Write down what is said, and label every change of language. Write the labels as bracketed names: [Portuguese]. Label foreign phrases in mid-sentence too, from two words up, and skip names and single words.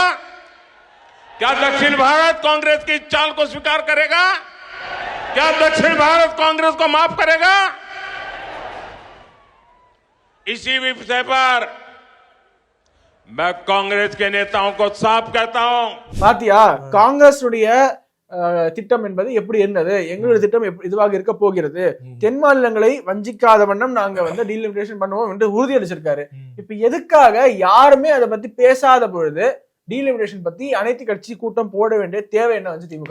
[Hindi] क्या दक्षिण भारत कांग्रेस की चाल को स्वीकार करेगा? क्या दक्षिण भारत कांग्रेस को माफ करेगा? इसी विषय पर मैं कांग्रेस के नेताओं को साफ कहता हूं. [Tamil] பாத்தியா, காங்கிரஸ் திட்டம் என்பது எப்படி இருந்தது, எங்களுடைய திட்டம் இதுவாக இருக்க போகிறது, தென் மாநிலங்களை வஞ்சிக்காத வண்ணம் நாங்க வந்து டீலிமிட்டேஷன் பண்ணுவோம் என்று உறுதியளிச்சிருக்காரு. இப்ப எதுக்காக யாருமே அதை பத்தி பேசாத பொழுது டீலிமிட்டேஷன் பத்தி அனைத்து கட்சி கூட்டம் போட வேண்டிய தேவை என்ன வந்து திமுக?